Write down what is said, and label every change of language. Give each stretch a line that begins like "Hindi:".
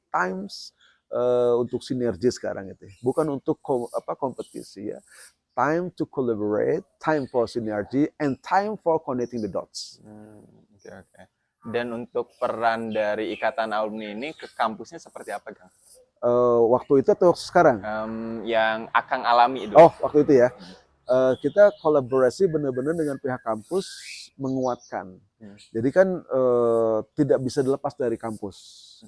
Indonesian: Times untuk sinergi sekarang itu. Bukan untuk kompetisi ya.
English: Time to collaborate, time for synergy, and time for connecting the dots. Oke, oke.
Indonesian: Dan untuk peran dari Ikatan Alumni ini ke kampusnya seperti apa, Kang? Waktu itu atau sekarang? Yang Akang alami itu. Oh, waktu itu ya. Kita kolaborasi benar-benar dengan pihak kampus menguatkan. Jadi kan tidak bisa dilepas dari kampus.